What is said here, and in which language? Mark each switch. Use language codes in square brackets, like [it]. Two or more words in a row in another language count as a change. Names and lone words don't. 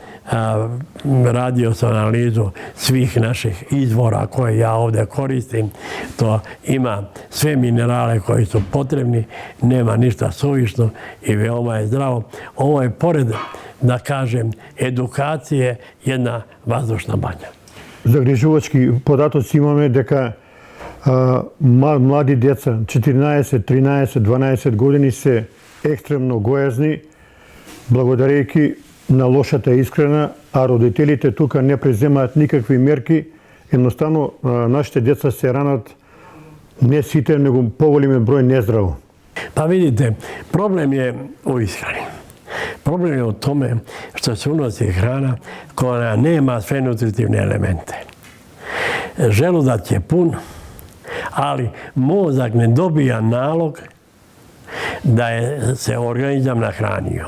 [sr] Radio sam analizu svih naših izvora koje ja ovdje koristim. To ima sve minerale koji su potrebni, nema ništa suvišno i veoma je zdravo. Ovo je pored, da kažem, edukacije, jedna vazdušna banja. [mk] Загрижувачки податоци имаме дека млади деца, 14, 13, 12 години се екстремно гојазни, благодарејќи на лошата исхрана, а родителите тука не преземаат никакви мерки. Едноставно, нашите деца се ранат не сите, него поголемен број нездраво. [sr] Pa vidite, problem je u ishrani. Problem je u tome što se unosi hrana koja nema sve nutritivne elemente. Želudac je pun, ali mozak ne dobija nalog da je se organizam nahranio.